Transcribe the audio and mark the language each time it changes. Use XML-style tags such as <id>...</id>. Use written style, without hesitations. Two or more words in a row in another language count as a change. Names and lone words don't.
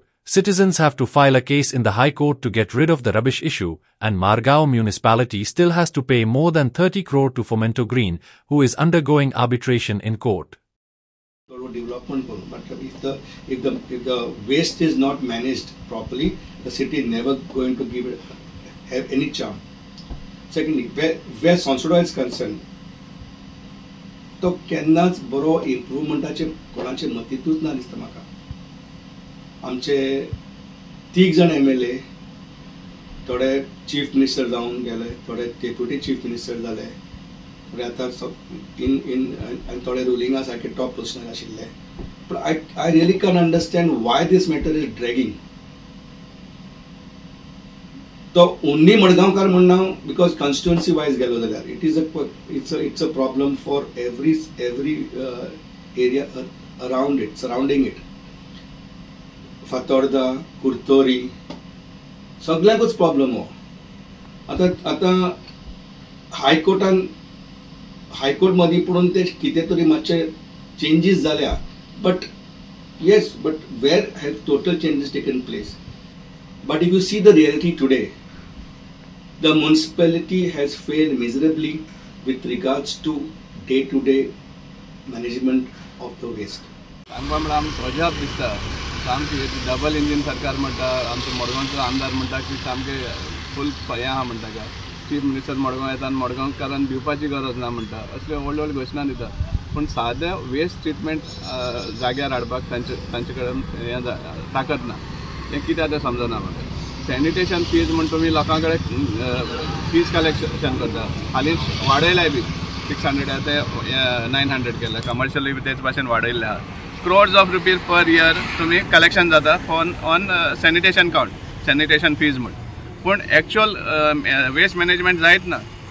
<en>Citizens have to file a case in the High Court to get rid of the rubbish issue, and Margao municipality still has to pay more than 30 crore to Fomento Green, who is undergoing arbitration in court. Development, but if the waste is not managed properly, the city is never going to have any charm. Secondly, where Sonsodo is concerned,</en> <kok>तो केन्नाच बरो इम्प्रूवमेंटाचे कोणाचे मतीतूच ना दिसता म्हाका. आमचे 3 जाण MLA, थोडे</kok> <en>chief minister</en> <kok>जावन गेले, थोडे</kok> <en>deputy chief minister</en> <kok>जाले, थोडे आतां आनी थोडे रुलिंगा सारके टॉप पोजिशनार आशिल्ले.</kok> <en>बट I really can't understand why this matter is dragging.</en> <kok>तो only मडगांवकार म्हणना</kok> <en>because constituency wise</en> <kok>गेलो जाल्यार</kok> <en>it's a problem for every area around it, surrounding it.</en> <kok>फातोर्डा, कुर्तोरी सगळ्यांकूच प्रॉब्लेम हो. आता हायकोर्ट मदीं पडून ते कितें तरी मातशे चेंजीस जाल्या,</kok> <en>but where have total changes taken place. But if you see the reality today, the municipality has failed miserably with regards to day-to-day management of the waste.</en> <kok>अजाब दिसता सामकी</kok> <en>double engine</en> <kok>सरकार म्हणटा, आमचो मडगांवचो आमदार म्हणटा की सामके फूल हें आहा म्हणटा काय चीफ मिनिस्टर मडगांव येता आनी मडगांवकारांक दिवपाची गरज ना म्हणटा, असले व्हडले व्हडले घोशणा दिता. पूण सादें</kok> <en>waste treatment</en> <kok>जाग्यार हाडपाक तांचे कडेन हें ताकद ना. हें कित्याक तें समजना म्हाका.</kok> <en>sanitation fees</en> <kok>म्हण तुमी लोकां कडेन</kok> <en>fees collection</en> <kok>करता, हालींच वाडयलाय बी 600 ते 900 केला. कमर्शियली बी तेच भाशेन वाडयल्ले आहा.</kok> <en>crores of rupees per year</en> <kok>तुम्ही कलेक्शन जाता</kok> <en>on sanitation count, sanitation fees</en> <kok>म्हण. पूण</kok> <en>actual waste management</en> <kok>जायत ना.</kok>